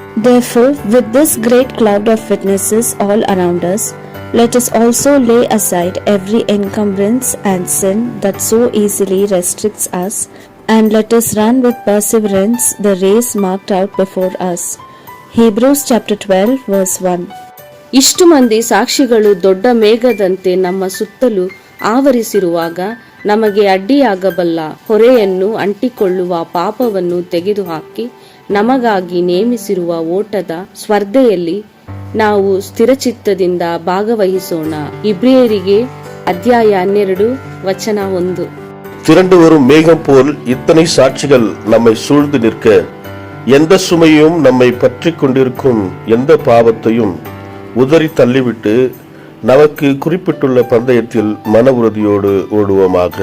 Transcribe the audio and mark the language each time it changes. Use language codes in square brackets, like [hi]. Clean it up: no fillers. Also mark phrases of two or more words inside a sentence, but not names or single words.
[en] Therefore, with this great cloud of witnesses all around us, let us also lay aside every encumbrance and sin that so easily restricts us, and let us run with perseverance the race marked out before us. Hebrews chapter 12 verse 1. [kn] ಇಷ್ಟು ಮಂದಿ ಸಾಕ್ಷಿಗಳು ದೊಡ್ಡ ಮೇಘದಂತೆ ನಮ್ಮ ಸುತ್ತಲೂ ಆವರಿಸಿರುವಾಗ ನಮಗೆ ಅಡ್ಡಿಯಾಗಬಲ್ಲ ಹೊರೆಯನ್ನು ಅಂಟಿಕೊಳ್ಳುವ ಪಾಪವನ್ನು ತೆಗೆದುಹಾಕಿ ನಮಗಾಗಿ ನೇಮಿಸಿರುವ ಓಟದ ಸ್ಪರ್ಧೆಯಲ್ಲಿ ನಾವು ಸ್ಥಿರಚಿತ್ತದಿಂದ ಭಾಗವಹಿಸೋಣ. ಇಬ್ರಿಯರಿಗೆ ಅಧ್ಯಾಯ 12 ವಚನ 1. [ta] திரண்டு வரும் மேகம் போல் இத்தனை சாட்சிகள் நம்மை சூழ்ந்து நிற்க, எந்த சுமையும் நம்மை பற்றி கொண்டிருக்கும் எந்த பாவத்தையும் உதறி தள்ளிவிட்டு நமக்கு குறிப்பிட்டுள்ள பந்தயத்தில் மன உறுதியோடு ஓடுவோமாக.